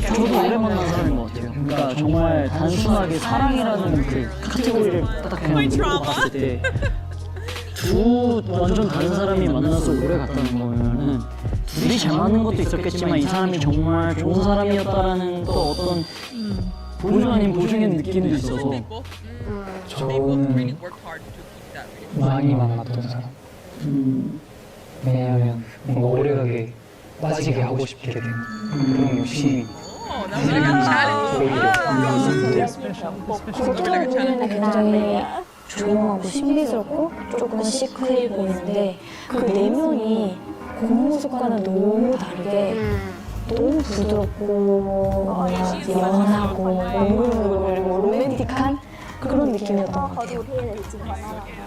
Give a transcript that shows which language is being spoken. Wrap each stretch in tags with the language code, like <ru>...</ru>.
<ko>저도 오래 만난 사람인 것 같아요. 그러니까 정말 단순하게 사랑이라는 그 카테고리를 딱 그냥 놓고 봤을 때 두 완전 다른 사람이 만나서 오래 갔다는 거면은 둘이 잘 맞는 것도 있었겠지만 이 사람이 정말 좋은 사람이었다라는 또 어떤 보증 아닌 보증의 느낌도 있어서 저는</ko> <en>Work hard to keep that.</en> <ko>많이 만났던 사람. 왜냐하면 뭔가 오래가게 빠지게 하고 싶게 되는 그런 욕심이</ko> <en>Oh, that was like a challenge.</en> <ko>겉으로 보이는 굉장히 조용하고 신비스럽고 조금 시크해 보이는데 그 내면이 겉모습과는 너무 다르게 너무 부드럽고 연하고 몽글몽글거리고 로맨틱한 그런 느낌이었던 것 같아요.</ko>